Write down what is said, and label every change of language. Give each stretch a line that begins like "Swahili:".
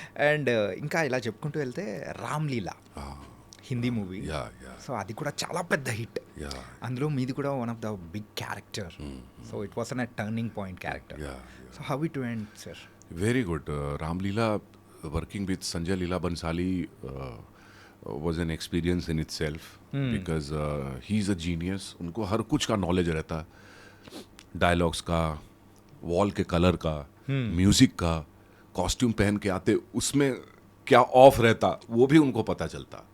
Telugu: And ఇంకా ఇలా చెప్పుకుంటూ వెళ్తే రామ్లీలా హిందీ మూవీ, సో అది కూడా చాలా పెద్ద హిట్. అందులో మీది కూడా
English: One of the big character. So it was an turning point character. So how it went sir? Very good. Ramleela, working with Sanjay Leela Bansali was an experience in itself because he's a genius.
Hindi: उनको हर कुछ का knowledge रहता, dialogues का, wall के colour का, music का, costume पहन के आते उसमें क्या ऑफ रहता वो भी उनको पता चलता.